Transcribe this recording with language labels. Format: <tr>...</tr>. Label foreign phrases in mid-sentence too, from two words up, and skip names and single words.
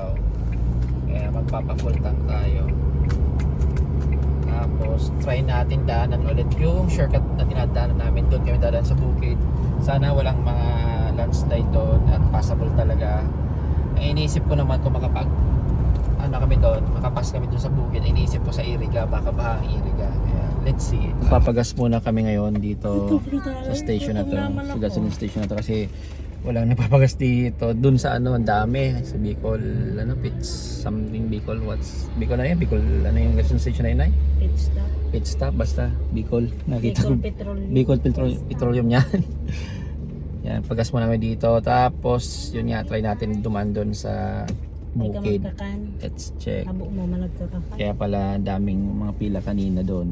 <tl>Kaya magpapa-</tl> <en>full tank</en> <tl>tayo. Tapos try natin daanan ulit yung shortcut na dinadaanan namin. Doon kami dadaan sa bukid. Sana walang mga landslide doon at passable talaga. Ang iniisip ko naman kung kami doon, makapas kami doon sa bukid. Ang iniisip ko sa Iriga, baka baha ang Iriga.</tl> <en>Kaya let's see.</en> <tl>Papagas muna kami ngayon dito sa station na to. Sa gasoline station na to kasi walang napapagas dito. Doon sa ang dami. Sa Bicol,</tl> <en>Pits something Bicol, Bicol na yun?</en> <tl>Bicol, yung gasoline station na yun?</tl> <en>Pit stop,</en> <tl>basta Bicol. Nakita ko. Bicol Petroleum yan. Yan, pagas mo namin dito. Tapos, yun nga, try natin duman doon sa bukid.</tl> <en>Let's check.</en> <tl>Kaya pala, daming mga pila kanina doon.</tl>